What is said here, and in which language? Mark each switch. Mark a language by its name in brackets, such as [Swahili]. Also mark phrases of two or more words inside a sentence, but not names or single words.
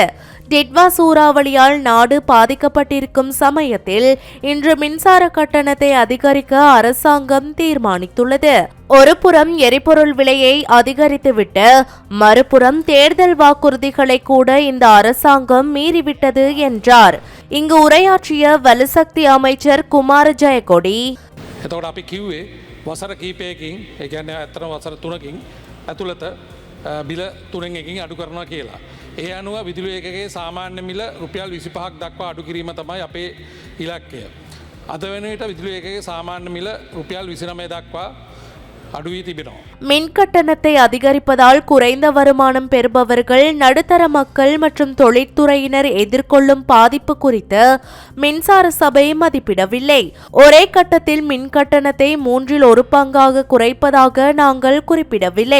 [Tamil] டிட்வா சூறாவளியால் நாடு பாதிக்கப்பட்டிருக்கும் சமயத்தில் இன்று மின்சார கட்டணத்தை அதிகரிக்க அரசாங்கம் தீர்மானித்துள்ளது. ஒரு புறம் எரிபொருள் விலையை அதிகரித்துவிட்டு மறுபுறம் தேர்தல் வாக்குறுதிகளை கூட இந்த அரசாங்கம் மீறிவிட்டது என்றார். இங்கு உரையாற்றிய வலுசக்தி அமைச்சர் குமார ஜெயக்கொடி, [Sinhala] වසර කීපයකින් ඒ කියන්නේ ඇත්තටම වසර 3කින් ඇතුළත බිල 3කින් අඩු කරනවා කියලා. ඒ අනුව විදුලි ඒකකයේ සාමාන්‍ය මිල රුපියල් 25ක් දක්වා අඩු කිරීම තමයි අපේ ඉලක්කය. අද වෙන විට විදුලි ඒකකයේ සාමාන්‍ය මිල රුපියල් 29 දක්වා අඩු වී තිබෙනවා. [Tamil] மின் கட்டணத்தை அதிகரிப்பதால் குறைந்த வருமானம் பெறுபவர்கள், நடுத்தர மக்கள் மற்றும் தொழிற்துறையினர் எதிர்கொள்ளும் பாதிப்பு குறித்து மின்சார சபை மதிப்பிடவில்லை. ஒரே கட்டத்தில் மின் கட்டணத்தை 1/3 பங்காக குறைப்பதாக நாங்கள் குறிப்பிடவில்லை.